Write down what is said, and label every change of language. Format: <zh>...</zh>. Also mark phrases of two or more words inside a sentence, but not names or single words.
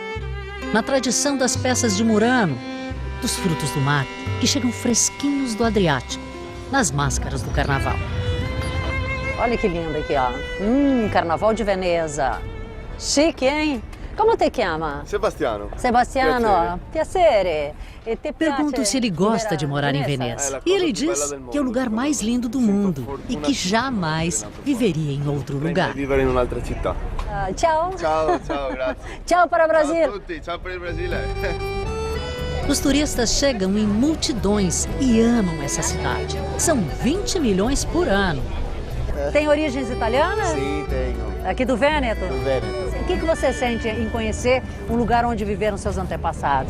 <pt>Na tradição das peças de Murano, dos frutos do mar, que chegam fresquinhos do Adriático, nas máscaras do carnaval. Olha que lindo aqui, ó. Carnaval de Veneza. Chique, hein? Como te chama? Sebastiano.</pt> <it>Sebastiano, piacere.</it> <pt>Pergunto se ele gosta de morar em Veneza. E ele diz que é o lugar mais lindo do mundo e que jamais viveria em outro lugar.</pt> <it>Vivere in un'altra città.</it> <pt>Tchau.</pt> <it>Ciao, ciao, grazie.</it> <pt>Tchau para o Brasil.</pt> <it>Ciao a tutti, ciao per il Brasile.</it> <pt>Os turistas chegam em multidões e amam essa cidade. São 20 milhões por ano. Tem origens italianas? Sim, tenho. Aqui do Vêneto? Do Vêneto. O que você sente em conhecer um lugar onde viveram seus antepassados?</pt>